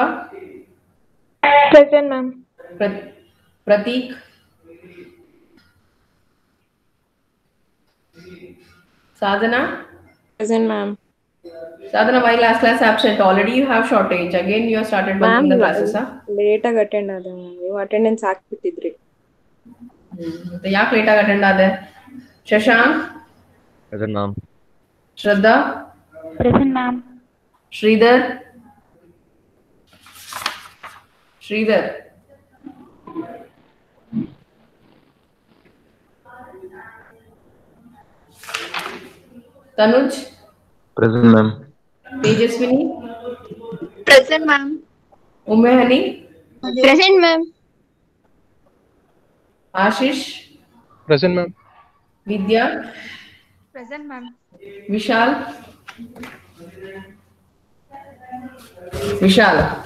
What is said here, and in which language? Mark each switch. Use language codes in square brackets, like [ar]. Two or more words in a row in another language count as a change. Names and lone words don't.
[en] Present, ma'am. Pratik? Sadhana? Present, ma'am. Sadhana, why last class absent? Already you have shortage. Again, you have started bunking the classes, huh? [kn] ಲೇಟ್ ಆಗಿ ಅಟೆಂಡ್ ಆದ ಮ್ಯಾಮ್. ನೀವು ಅಟೆಂಡೆನ್ಸ್ ಹಾಕ್ಬಿಟ್ಟಿದ್ರಿ. ಮತ್ತೆ ಯಾಕೆ ಲೇಟ್ ಆಗಿ ಅಟೆಂಡ್ ಆದೆ? ಶಶಾಂಕ್? [en] Present ma'am. [kn] ಶ್ರದ್ಧಾ? [en] Present, ma'am. [kn] ಶ್ರೀಧರ್? ಶ್ರೀಧರ್? ತನುಜ್? [en] Present, ma'am. [kn] ತೇಜಸ್ವಿನಿ? [en] Present, ma'am. [kn] ಉಮ್ಮೆಹನಿ? [en] Present, ma'am. [kn] ಆಶೀಶ್? [en] Present ma'am. [kn] ವಿದ್ಯಾ? [en] Present, ma'am. [kn] ವಿಶಾಲ್? ವಿಶಾಲ್?